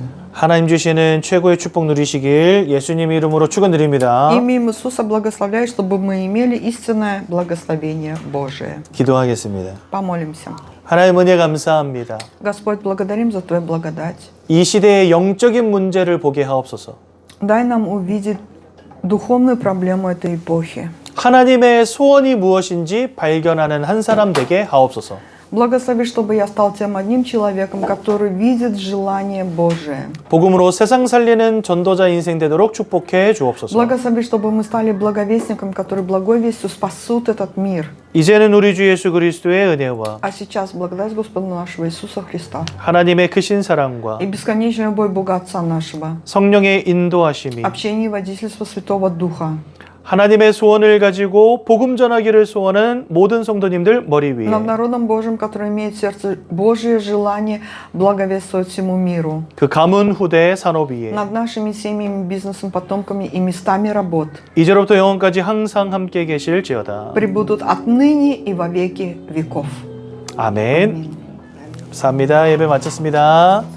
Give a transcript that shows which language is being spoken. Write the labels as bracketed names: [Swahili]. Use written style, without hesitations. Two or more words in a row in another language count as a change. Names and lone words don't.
[Korean] 하나님 주시는 최고의 축복 누리시길 예수님 이름으로 축원드립니다. [Russian] Имя Иисуса благословляет, чтобы мы имели истинное благословение Божие. [Korean] 기도하겠습니다. [Russian] Помолимся. [Korean] 하나님 은혜 감사합니다. [Russian] Господь, благодарим за Твою благодать. [Korean] 이 시대의 영적인 문제를 보게 하옵소서. [Russian] Дай нам увидеть духовную проблему этой эпохи. [Korean] 하나님의 소원이 무엇인지 발견하는 한 사람 되게 하옵소서. [Russian] Благослови, чтобы я стал тем одним человеком, который видит желание Божие. [Korean] 복음으로 세상 살리는 전도자 인생 되도록 축복해 주옵소서. [Russian] Благослови, чтобы мы стали благовестником, который благой вестью спасут этот мир. [Korean] 이제는 우리 주 예수 그리스도의 은혜와 [Russian] А сейчас благодать Господа нашего Иисуса Христа [Korean] 하나님의 크신 사랑과 [Russian] и бесконечная любовь Бога Отца нашего, [Korean] 성령의 인도하심이 [Russian] общение и водительство Святого Духа, [Korean] 하나님의 소원을 가지고 복음 전하기를 소원하는 모든 성도님들 머리 위에 [Russian] над народом Божьим, который имеет в сердце Божье желание благовествовать всему миру, [Korean] 그 가문 후대 산업 위에 [Russian] над нашими семьями, бизнесом, потомками и местами работ, [Korean] 이제로부터 영원까지 항상 함께 계실지어다. [Russian] пребудут отныне и во веки веков. [Korean] 아멘. 감사합니다. 예배 마쳤습니다.